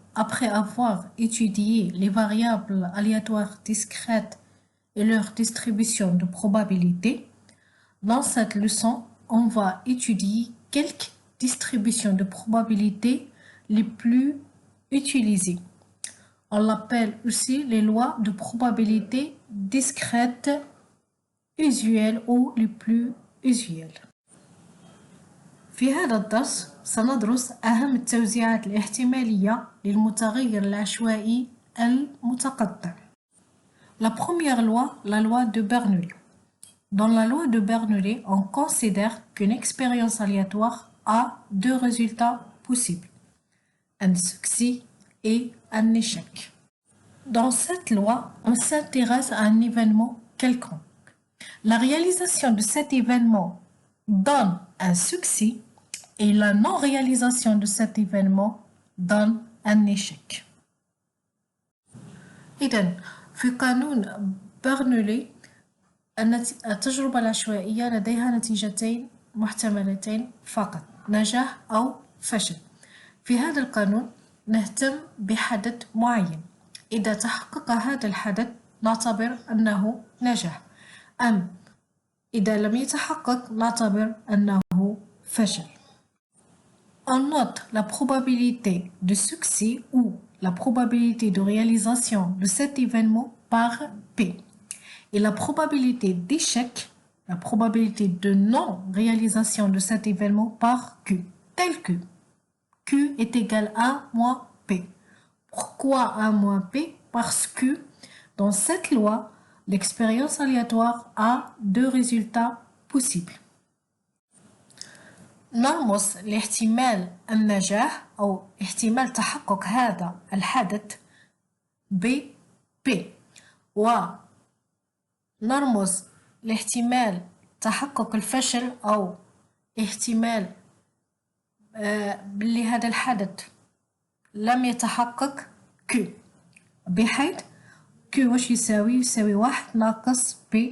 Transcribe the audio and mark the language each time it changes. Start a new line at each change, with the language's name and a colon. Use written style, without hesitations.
French: Après avoir étudié les variables aléatoires discrètes et leur distribution de probabilité, dans cette leçon, on va étudier quelques distributions de probabilité les plus utilisées. On l'appelle aussi les lois de probabilité discrètes usuelles ou les plus usuelles.
Arabic: في هذا الدرس سندرس أهم التوزيعات الاحتمالية للمتغير العشوائي المتقطع.
French: La première loi, la loi de Bernoulli. Dans la loi de Bernoulli, on considère qu'une expérience aléatoire a deux résultats possibles, un succès et un échec. Dans cette loi, on s'intéresse à un événement quelconque. La réalisation de cet événement donne un succès et la non-réalisation de cet événement donne un échec.
Arabic: إذن في قانون برنولي التجربة العشوائية لديها نتيجتين محتملتين فقط، نجاح أو فشل. في هذا القانون نهتم بحدث معين، إذا تحقق هذا الحدث نعتبر أنه نجاح، أم إذا لم يتحقق نعتبر أنه فشل.
French: On note la probabilité de succès ou la probabilité de réalisation de cet événement par P et la probabilité d'échec, la probabilité de non-réalisation de cet événement par Q, tel que Q est égal à moins P. Pourquoi A moins P? Parce que dans cette loi, l'expérience aléatoire a deux résultats possibles.
Arabic: نرمز لاحتمال النجاح أو احتمال تحقق هذا الحدث ب P ونرمز لاحتمال تحقق الفشل أو احتمال باللي هذا الحدث لم يتحقق Q، بحيث Q واش يساوي 1 ناقص P.